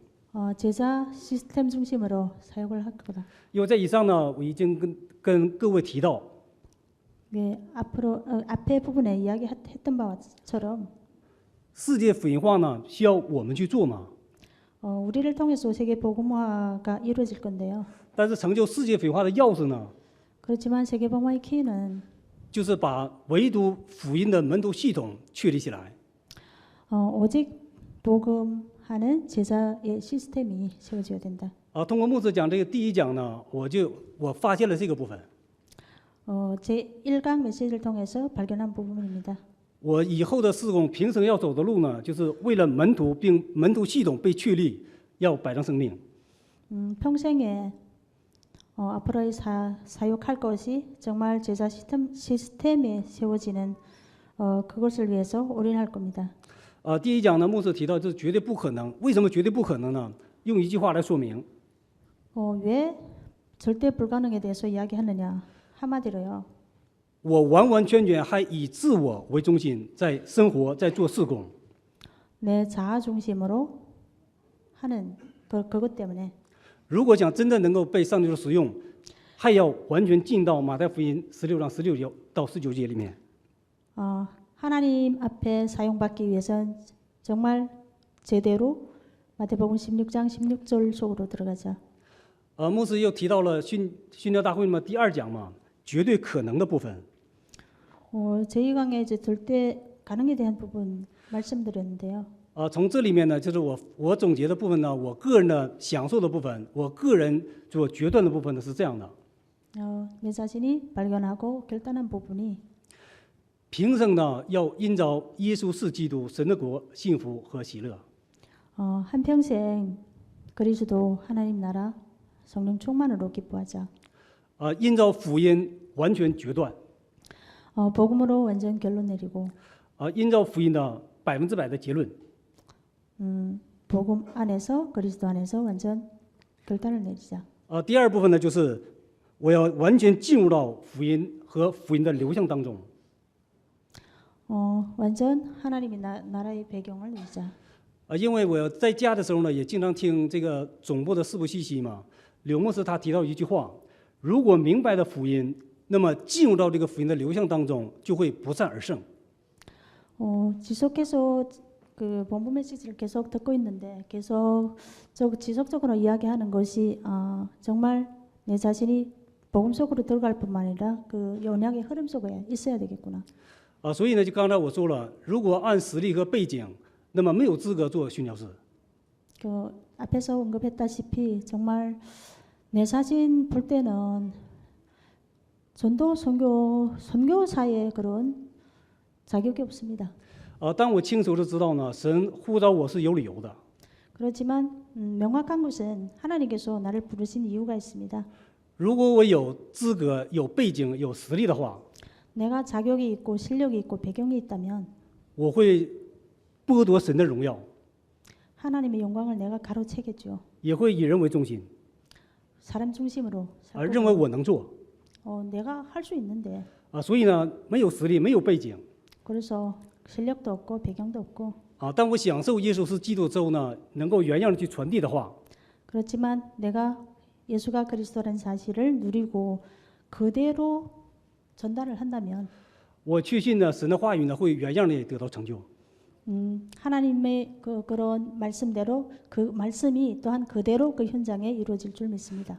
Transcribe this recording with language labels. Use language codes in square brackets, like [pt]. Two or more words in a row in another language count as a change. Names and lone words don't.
[ko] 제자 시스템 중심으로 사역을 할 거다. [zh] 因为在以上呢，我已经跟各位提到， [ko] 네, 앞에 부분에 이야기했던 바처럼 [zh] 世界福音化呢需要我们去做嘛， [ko] 우리를 통해서 세계 복음화가 이루어질 건데요. [zh] 但是成就世界福音化的钥匙呢， [ko] 그렇지만 세계 복음화의 키는 [zh] 就是把唯独福音的门徒系统确立起来。 [ko] 오직 복음하는 제자의 시스템이 세워져야 된다. [zh] 通过牧师讲这个第一讲呢，我发现了这个部分。 [ko] 제 1강 메시지를 통해서 발견한 부분입니다. [zh] 我以后的事工平生要走的路呢，就是为了门徒，并门徒系统被确立，要摆上生命。 [ko] 평생에 앞으로의 사역할 것이 정말 제자 시스템에 세워지는 그것을 위해서 올인할 겁니다. [zh] 第一讲呢，牧师提到这绝对不可能。为什么绝对不可能呢？用一句话来说明： [ko] 왜 절대 불가능에 대해서 이야기하느냐? 한마디로요. [zh] 我完完全全还以自我为中心，在生活，在做事工。 [ko] 내 자아 중심으로 하는 그것 때문에 [zh] 如果想真的能够被上帝所使用，还要完全进到马太福音16章16节到19节里面。 [ko] 하나님 앞에 사용받기 위해선 정말 제대로 마태복음 16장 16절 속으로 들어가자. [zh] 牧师又提到了训教大会嘛，第2讲嘛，绝对可能的部分。 [ko] 제2강에 이제 절대 가능에 대한 부분 말씀드렸는데요. [zh] 从这里面呢，就是我总结的部分呢，我个人的享受的部分，我个人做决断的部分呢是这样的： [ko] 내 자신이 발견하고 결단한 부분이 [zh] 平生呢要因着耶稣是基督，神的国、幸福和喜乐。 [ko] 한평생 그리스도 하나님 나라 성령 충만으로 기뻐하자. [zh] 因着福音完全决断， [ko] 복음으로 완전 결론 내리고 [zh] 因着福音的100%的结论。 [ko] 복음 안에서 그리스도 안에서 완전 결단을 내리자. [zh] 第二部分呢，就是我要完全进入到福音和福音的流向当中。 [ko] 완전 하나님의 나라의 배경을 내자. [zh] 因为我在家的时候呢，也经常听这个总部的四部信息嘛。柳牧师他提到一句话：如果明白了福音，那么进入到这个福音的流向当中，就会不战而胜。 [ko] 지속해서 그 본부 메시지를 계속 듣고 있는데 계속 지속적으로 이야기하는 것이 정말 내 자신이 복음 속으로 들어갈 뿐만 아니라 그 언약의 흐름 속에 있어야 되겠구나. [zh] 所以呢，就刚才我说了，如果按实力和背景，那么没有资格做宣教士。 [ko] 그 앞에서 언급했다시피 정말 내 자신 볼 때는 전도 선교사의 그런 자격이 없습니다. [zh] 但我清楚的知道呢，神呼召我是有理由的。 [ko] 그렇지만 명확한 것은 하나님께서 나를 부르신 이유가 있습니다. [zh] 如果我有资格、有背景、有实力的话， [ko] 내가 자격이 있고 실력이 있고 배경이 있다면 [zh] 我会剥夺神的荣耀， [ko] 하나님의 영광을 내가 가로채겠죠. [zh] 也会以人为中心， [ko] 사람 중심으로 [zh] 认为我能做。 [ko] 내가 할 수 있는데 [zh] 所以呢，没有实力，没有背景。 [ko] 그래서 실력도 없고 배경도 없고 [zh] 但我享受耶稣是基督之后呢，能够原样的去传递的话， [ko] 그렇지만 내가 예수가 그리스도라는 사실을 누리고 그대로 전달을 한다면 [zh] 我确信呢，神的话语呢会原样的得到成就。 [ko] 하나님의 그런 말씀대로 그 말씀이 또한 그대로 그 현장에 이루어질 줄 믿습니다.